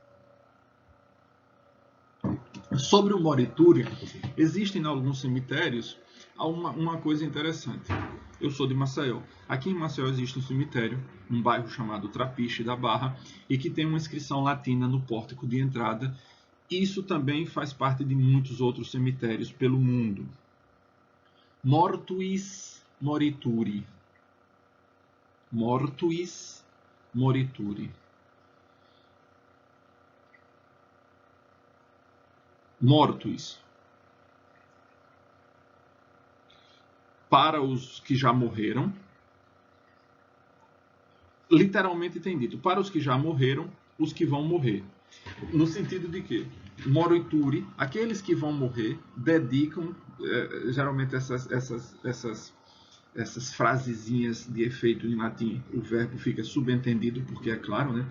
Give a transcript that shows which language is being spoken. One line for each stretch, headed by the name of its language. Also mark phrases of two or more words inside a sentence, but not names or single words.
Portuguese: Sobre o morituri, existem em alguns cemitérios uma coisa interessante. Eu sou de Maceió. Aqui em Maceió existe um cemitério, um bairro chamado Trapiche da Barra, e que tem uma inscrição latina no pórtico de entrada. Isso também faz parte de muitos outros cemitérios pelo mundo.
Latin: Mortuis morituri. Mortuis morituri. Mortuis.
Portuguese: Para os que já morreram. Literalmente tem dito, para os que já morreram, os que vão morrer. No sentido de que morituri, aqueles que vão morrer, dedicam, geralmente essas frasezinhas de efeito em latim, o verbo fica subentendido, porque é claro, né?